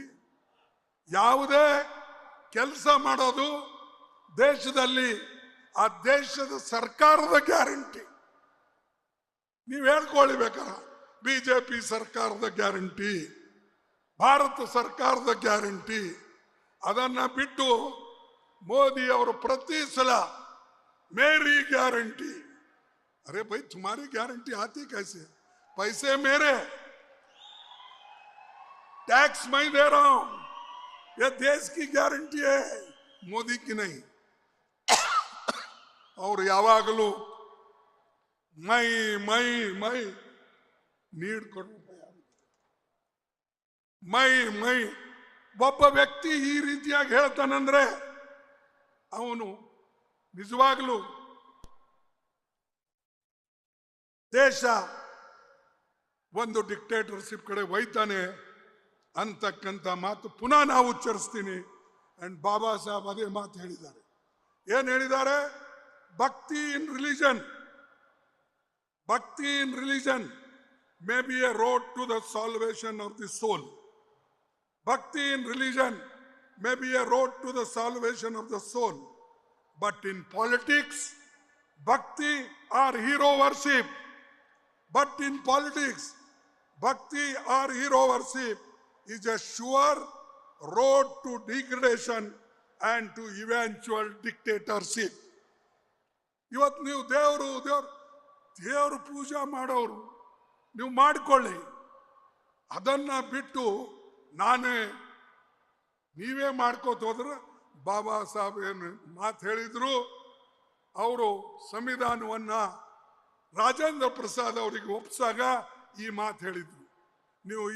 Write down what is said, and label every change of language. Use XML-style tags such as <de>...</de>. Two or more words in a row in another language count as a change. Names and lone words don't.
<kn>ಯಾವುದೇ ಕೆಲಸ ಮಾಡೋದು ದೇಶದಲ್ಲಿ ಆ ದೇಶದ ಸರ್ಕಾರದ ಗ್ಯಾರಂಟಿ. ನೀವು ಹೇಳ್ಕೊಳ್ಳಿ ಬೇಕಾರೆ, ಬಿಜೆಪಿ ಸರ್ಕಾರದ ಗ್ಯಾರಂಟಿ, ಭಾರತ ಸರ್ಕಾರದ ಗ್ಯಾರಂಟಿ. ಅದನ್ನ ಬಿಟ್ಟು ಮೋದಿ ಅವರು ಪ್ರತಿ ಸಲ</kn> <hi>मेरी गारंटी. अरे भाई तुम्हारी गारंटी आती कैसे? पैसे मेरे, टैक्स मैं दे रहा हूं, ये देश की गारंटी है, मोदी की नहीं. और यावागलू मैं नीड मैं</hi> <kn>ಒಬ್ಬ ವ್ಯಕ್ತಿ ಈ ರೀತಿಯಾಗಿ ಹೇಳ್ತಾನಂದ್ರೆ ಅವನು ನಿಜವಾಗ್ಲೂ ದೇಶ ಒಂದು ಡಿಕ್ಟೇಟರ್ಶಿಪ್ ಕಡೆ ಒಯ್ತಾನೆ ಅಂತಕ್ಕಂಥ ಮಾತು ಪುನಃ ನಾವು ಉಚ್ಚರಿಸ್ತೀನಿ. ಅಂಡ್ ಬಾಬಾ ಸಾಹೇಬ್ ಅದೇ ಮಾತು ಹೇಳಿದ್ದಾರೆ. ಏನ್ ಹೇಳಿದ್ದಾರೆ?</kn> <en>bhakti in religion, bhakti in religion may be a road to the salvation of the soul. Bhakti in religion may be a road to the salvation of the soul. But in politics, bhakti or hero worship. But in politics, bhakti or hero worship is a sure road to degradation and to eventual dictatorship.</en> <kn>ಇವತ್ತು ನೀವು ದೇವರು ಪೂಜಾ ಮಾಡೋರು ನೀವು ಮಾಡಿಕೊಳ್ಳಿ, ಅದನ್ನ ಬಿಟ್ಟು ನಾನೇ ನೀವೇ ಮಾಡ್ಕೋತ ಹೋದ್ರೆ ಬಾಬಾ ಸಾಹೇಬ್ ಏನು ಮಾತು ಹೇಳಿದ್ರು, ಅವರು ಸಂವಿಧಾನವನ್ನ ರಾಜೇಂದ್ರ ಪ್ರಸಾದ್ ಅವರಿಗೆ ಒಪ್ಪಿಸಾಗ ಈ ಮಾತು ಹೇಳಿದ್ರು, ನೀವು ಈ</kn>